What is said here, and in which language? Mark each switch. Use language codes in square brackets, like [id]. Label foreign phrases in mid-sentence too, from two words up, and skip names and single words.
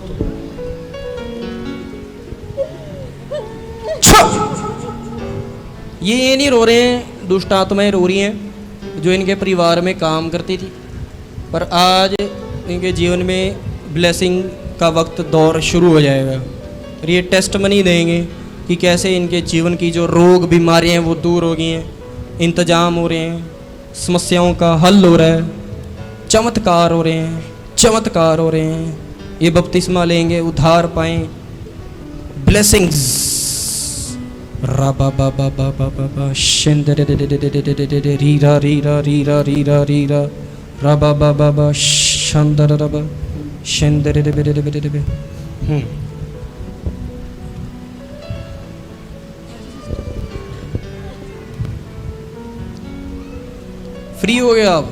[hi] ये नहीं रो रहे हैं, दुष्ट आत्माएं रो रही हैं जो इनके परिवार में काम करती थी, पर आज इनके जीवन में ब्लेसिंग का वक्त दौर शुरू हो जाएगा और ये टेस्टमनी देंगे कि कैसे इनके जीवन की जो रोग बीमारियां हैं वो दूर हो गई हैं, इंतजाम हो रहे हैं, समस्याओं का हल हो रहा है, चमत्कार हो रहे हैं, चमत्कार हो रहे हैं। ये बपतिस्मा लेंगे, उद्धार पाएं, ब्लेसिंग्स। राबा बाबा बाबा बाबा शिंदरे रे रे रे रे रे रे रीरा रीरा रीरा रीरा रीरा राबा बाबा बाबा शंदर रबा शिंदरे रे रे रे रे रे। फ्री हो गए आप?